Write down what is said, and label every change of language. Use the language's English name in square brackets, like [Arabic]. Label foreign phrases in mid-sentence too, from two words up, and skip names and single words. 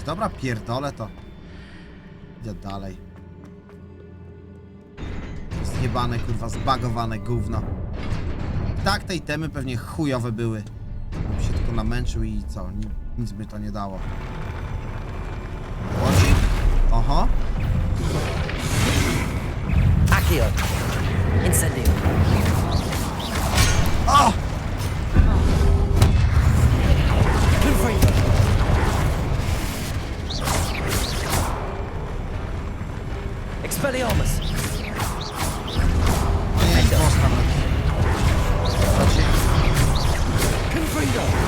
[Polish] Dobra, pierdolę to. Idę dalej. Zjebane, kurwa, zbagowane gówno. Tak, te itemy pewnie chujowe były. Bym się tylko namęczył i co? Nic by to nie dało. Łodzi? Oho. Accio. Incendio. O! Expelliarmus. Nie, zostaw. Confringo.